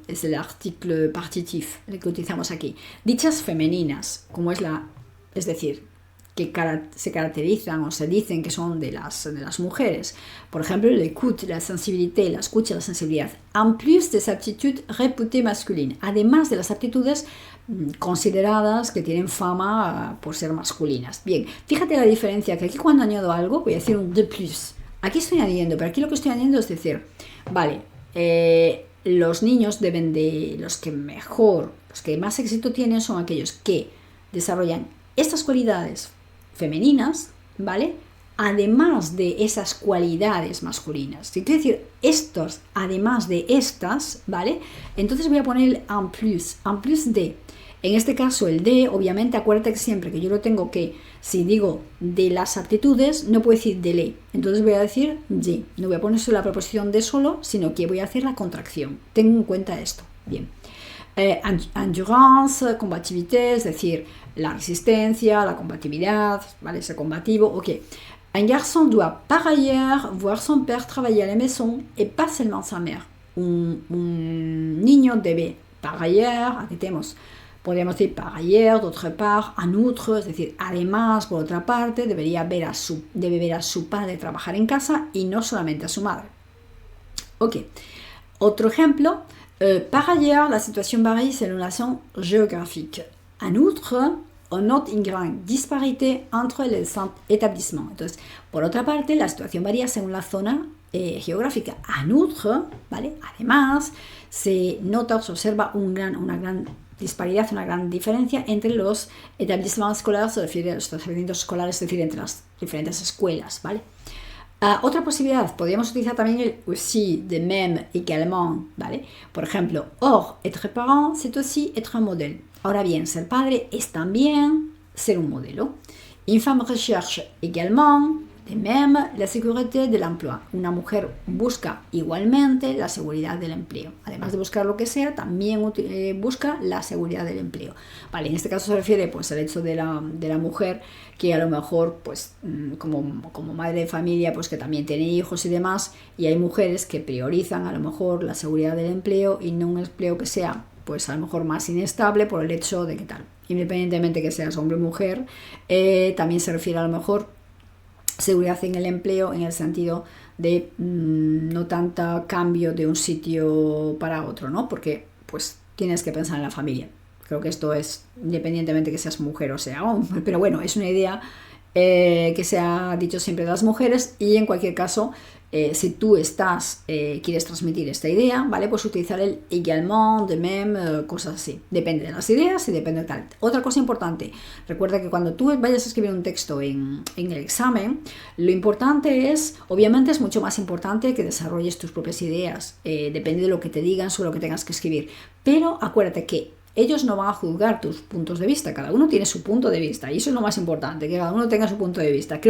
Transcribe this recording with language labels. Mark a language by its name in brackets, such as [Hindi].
[Spanish] Es el artículo partitif, el que utilizamos aquí. Dichas femeninas, como es decir, que se caracterizan o se dicen que son de las mujeres. Por ejemplo, [French] l'écoute, la sensibilité, [Spanish] la escucha, la sensibilidad. [French] En plus des aptitudes réputées masculines. [Spanish] Además de las aptitudes consideradas que tienen fama por ser masculinas. Bien, fíjate la diferencia, que aquí cuando añado algo voy a decir un de plus. Aquí estoy añadiendo, pero aquí lo que estoy añadiendo es decir, vale, los niños los que más éxito tienen son aquellos que desarrollan estas cualidades femeninas, ¿vale? Además de esas cualidades masculinas. Si quiero decir estos, además de estas, ¿vale? Entonces voy a poner el en plus de. En este caso el de, obviamente, acuérdate que siempre que yo lo tengo que, si digo de las aptitudes, no puedo decir de le. Entonces voy a decir de. No voy a poner solo la preposición de solo, sino que voy a hacer la contracción. Tengo en cuenta esto. Bien. Endurance, combatividad, es decir, la resistencia, la combatividad, ¿vale? Ser combativo, ok. [French] Un garçon doit par ailleurs voir son père travailler à la maison et pas seulement sa mère. [Spanish] Un niño debe par ailleurs, aquí tenemos, podríamos decir par ailleurs, d'autre part, en outre, es decir, además, por otra parte, debe ver a su padre trabajar en casa y no solamente a su madre. Ok. Otro ejemplo. [French] Par ailleurs, la situation varie selon la zone géographique. En outre, on note une grande disparité entre les établissements. [Spanish] Entonces, por otra parte, la situación varía según la zona geográfica. En outre, ¿vale? Además, se observa una gran disparidad, una gran diferencia entre los établissements scolaires, se refiere a los establecimientos escolares, es decir, entre las diferentes escuelas, ¿vale? Otra posibilidad, podríamos utilizar también el aussi, de même, également, ¿vale? Por ejemplo, [French] or, être parent, c'est aussi être un modèle. [Spanish] Ahora bien, ser padre es también ser un modelo. [French] Une femme recherche également, de même, la sécurité de l'emploi. [Spanish] Una mujer busca igualmente la seguridad del empleo. Además de buscar lo que sea, también busca la seguridad del empleo. Vale, en este caso se refiere pues al hecho de la mujer que a lo mejor pues como madre de familia pues que también tiene hijos y demás, y hay mujeres que priorizan a lo mejor la seguridad del empleo y no un empleo que sea pues a lo mejor más inestable por el hecho de que tal, independientemente que seas hombre o mujer, también se refiere a lo mejor seguridad en el empleo en el sentido de no tanta cambio de un sitio para otro, ¿no? Porque pues tienes que pensar en la familia. Creo que esto es independientemente que seas mujer o sea hombre, pero bueno, es una idea que se ha dicho siempre de las mujeres, y en cualquier caso, si tú quieres transmitir esta idea, ¿vale? Pues utilizar el également, de même, cosas así. Depende de las ideas y depende de tal. Otra cosa importante, recuerda que cuando tú vayas a escribir un texto en el examen, lo importante es, obviamente es mucho más importante que desarrolles tus propias ideas, depende de lo que te digan sobre lo que tengas que escribir, pero acuérdate que ellos no van a juzgar tus puntos de vista, cada uno tiene su punto de vista y eso es lo más importante, que cada uno tenga su punto de vista.